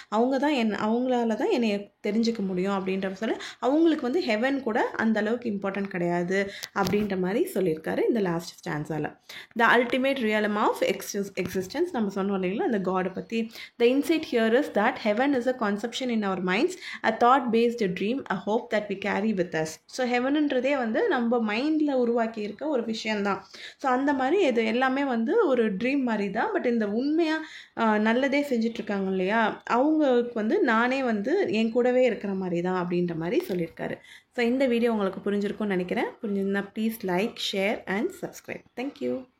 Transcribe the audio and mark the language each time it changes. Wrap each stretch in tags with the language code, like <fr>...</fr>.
<ta>அவங்களால தான் என்னை தெரிஞ்சுக்க முடியும் அப்படின்ற சொல்ல, அவங்களுக்கு வந்து ஹெவன் கூட அந்த அளவுக்கு இம்பார்ட்டன்ட் கிடையாது அப்படின்ற மாதிரி சொல்லியிருக்காரு இந்த last ஸ்டான்ஸால்.</ta> <en>the ultimate realm of existence</en> <ta>நம்ம சொன்னோம் இல்லைங்களா அந்த காடை பற்றி.</ta> <en>The insight here is that heaven is a concept perception in our minds, a thought based dream, a hope that we carry with us.</en> <ta>So ஹெவனுன்றதே வந்து நம்ம மைண்டில் உருவாக்கி இருக்க ஒரு விஷயந்தான். ஸோ அந்த மாதிரி இது எல்லாமே வந்து ஒரு ட்ரீம் மாதிரி தான். பட் இந்த உண்மையாக நல்லதே செஞ்சிட்ருக்காங்க இல்லையா, அவங்களுக்கு வந்து நானே வந்து என் கூடவே இருக்கிற மாதிரி தான் அப்படின்ற மாதிரி சொல்லியிருக்காரு. ஸோ இந்த வீடியோ உங்களுக்கு புரிஞ்சிருக்கும்னு நினைக்கிறேன். புரிஞ்சிருந்தா</ta> <en>Please like, share and subscribe. Thank you.</en>